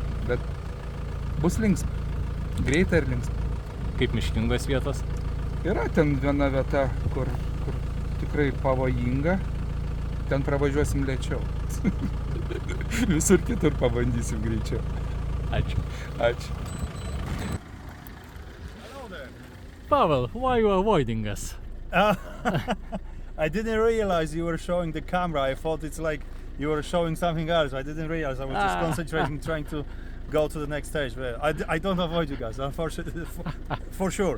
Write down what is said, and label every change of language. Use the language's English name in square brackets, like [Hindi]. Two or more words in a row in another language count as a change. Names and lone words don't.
[Lithuanian] Bet bus linksma. Greita ir linksma. Kaip miškingos vietos? Yra ten viena vieta, kur tikrai pavojinga. Ten pravažiuosim lėčiau. Visur kitur pabandysim greičiau. Ačiū. Ačiū. [English] Pavel, why you avoiding us? I didn't realize you were showing the camera. I thought it's like you were showing something else. I didn't realize. I was just concentrating, trying to go to the next stage. But I don't avoid you guys, unfortunately, for sure.